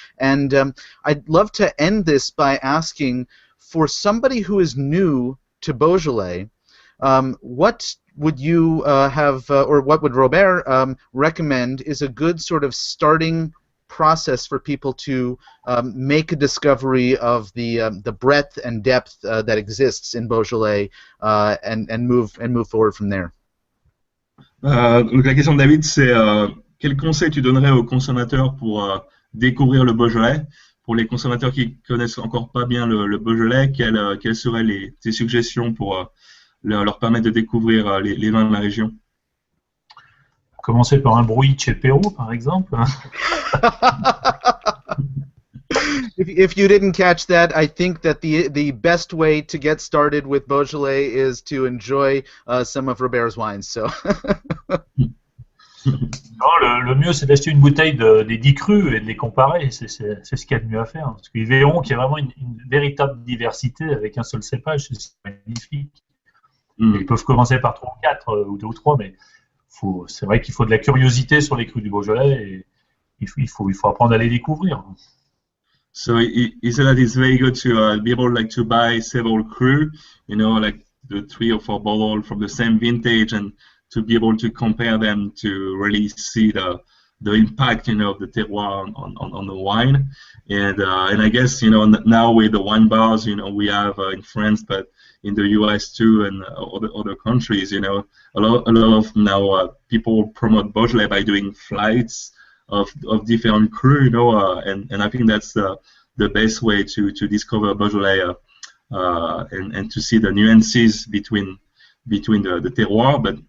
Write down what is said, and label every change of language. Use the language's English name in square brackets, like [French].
[English] And I'd love to end this by asking, for somebody who is new to Beaujolais, what would you or what would Robert recommend is a good sort of starting process for people to make a discovery of the breadth and depth that exists in Beaujolais and move forward from there? [French] Donc la question de David, c'est quel conseil tu donnerais aux consommateurs pour découvrir le Beaujolais? Pour les consommateurs qui connaissent encore pas bien le Beaujolais, quelles seraient tes suggestions pour leur permettre de découvrir les vins de la région? Commencer par un brouillis de chez Perrault, par exemple. [English] If you didn't catch that, I think that the best way to get started with Beaujolais is to enjoy some of Robert's wines. So. [French] Non, le mieux, c'est d'acheter une bouteille des 10 crus et de les comparer. C'est ce qu'il y a de mieux à faire. Parce qu'ils verront qu'il y a vraiment une véritable diversité avec un seul cépage. C'est magnifique. Ils peuvent commencer par 3 ou 4 ou 2 ou 3, mais c'est vrai qu'il faut de la curiosité sur les crus du Beaujolais et il faut apprendre à les découvrir. [English] So he said that it's very good to be able to buy several cru, like the 3 or 4 bottles from the same vintage, and to be able to compare them to really see the impact of the terroir on the wine. And I guess now with the wine bars we have in France, but in the US too, and other countries, a lot of now people promote Beaujolais by doing flights of different cru, and I think that's the best way to discover Beaujolais and to see the nuances between the terroir.